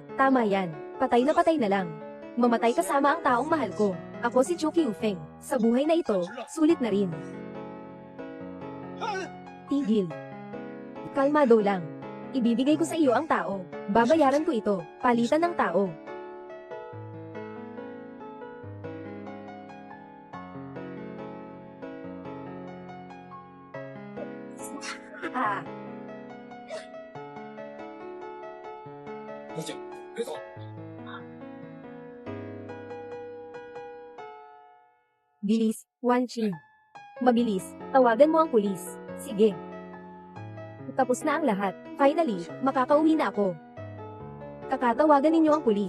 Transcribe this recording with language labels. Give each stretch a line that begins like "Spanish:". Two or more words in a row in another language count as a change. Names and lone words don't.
Filipino: Tama yan. Patay na lang. Mamatay kasama ang taong mahal ko. Ako si Chu Kyufeng. Sa buhay na ito, sulit na rin. Tigil. Kalmado lang. Ibibigay ko sa iyo ang tao. Babayaran ko ito. Palitan ng tao. Ah.
Chinese: 小姐，别走！
Filipino: Bilis, Wanqing. Mabilis, tawagan mo ang pulis. Sige. Tapos na ang lahat. Finally, makakauwi na ako. Kakatawagan ninyo ang pulis.